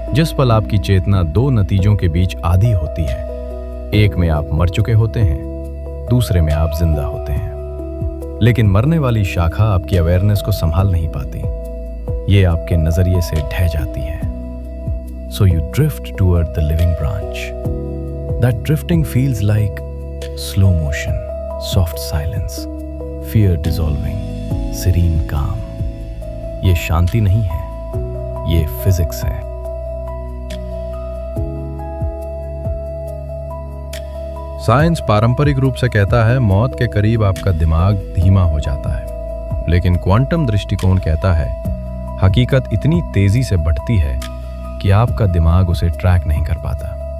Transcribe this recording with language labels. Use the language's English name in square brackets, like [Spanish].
[Hindi] जिस पल आपकी चेतना दो नतीजों के बीच आधी होती है, एक में आप मर चुके होते हैं, दूसरे में आप जिंदा होते हैं। लेकिन मरने वाली शाखा आपकी अवेयरनेस को संभाल नहीं पाती, ये आपके नजरिए से ढह जाती है। [English] So you drift toward the living branch. That drifting feels like slow motion, soft silence, fear dissolving, serene calm. [Hindi] ये शांति नहीं है, ये फिजिक्स है। साइंस पारंपरिक रूप से कहता है मौत के करीब आपका दिमाग धीमा हो जाता है, लेकिन क्वांटम दृष्टिकोण कहता है हकीकत इतनी तेजी से बढ़ती है कि आपका दिमाग उसे ट्रैक नहीं कर पाता।